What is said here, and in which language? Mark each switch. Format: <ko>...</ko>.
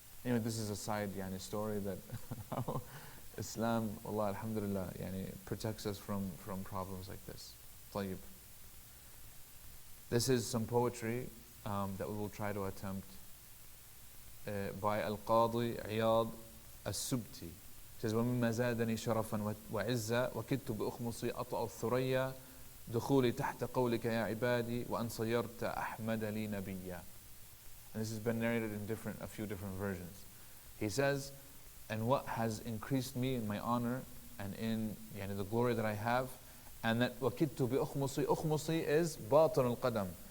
<en>Anyway, this is a side story that Islam, Allah, alhamdulillah, protects us from problems like this.</en> <ar>طيب.</ar> <en>This is some poetry that we will try to attempt by Al-Qadi Iyad As-Subti.</en> <ar>It says, وَمِمَّا زَادَنِي شَرَفًا وَعِزًّا وَكِدْتُ بِأُخْمُصِي أَطْأَ الثُّرَيَّا دخولي تحت قولك يا عبادي وأن صيرت أحمد لي نبيا.</ar> <en>And this has been narrated in a few different versions. He says, and what has increased me in my honor and in the glory that I have, and that</en> <ar>وَكِدْتُ بِأُخْمُصِي, أُخْمُصِي</ar> <en>is</en> <ar>باطن القدم.</ar>